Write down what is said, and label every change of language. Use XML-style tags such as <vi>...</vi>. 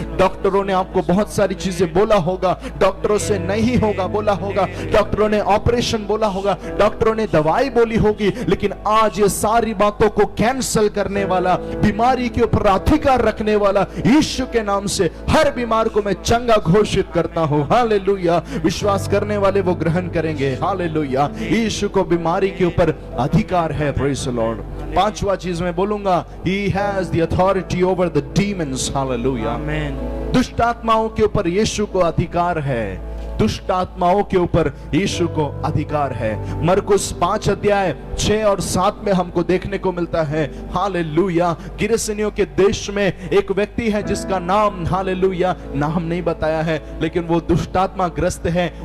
<hi>डॉक्टरों ने आपको बहुत सारी चीजें बोला होगा, डॉक्टरों से नहीं होगा बोला होगा, डॉक्टरों ने ऑपरेशन बोला होगा, डॉक्टरों ने दवाई बोली होगी, लेकिन आज ये सारी बातों को कैंसिल करने वाला, बीमारी के ऊपर अधिकार रखने वाला यीशु के नाम से हर बीमार को मैं चंगा घोषित करता हूं। हालेलुया। विश्वास करने वाले वो ग्रहण करेंगे। हालेलुया। यीशु को बीमारी के ऊपर अधिकार है।</hi> <en>Praise the Lord.</en> <hi>5वां चीज मैं बोलूंगा,</hi> <en>he has the authority over the demons।</en> <hi>Hallelujah. दुष्ट आत्माओं के ऊपर यीशु को अधिकार है। दुष्ट आत्माओं के ऊपर यीशु को अधिकार है। मरकुस 5 अध्याय 6 और 7 में हमको देखने को मिलता है। हालेलुया। गिरसनियों के देश में एक व्यक्ति है जिसका नाम, हालेलुया, नाम नहीं बताया है, लेकिन वो दुष्टात्मा ग्रस्त है।</hi>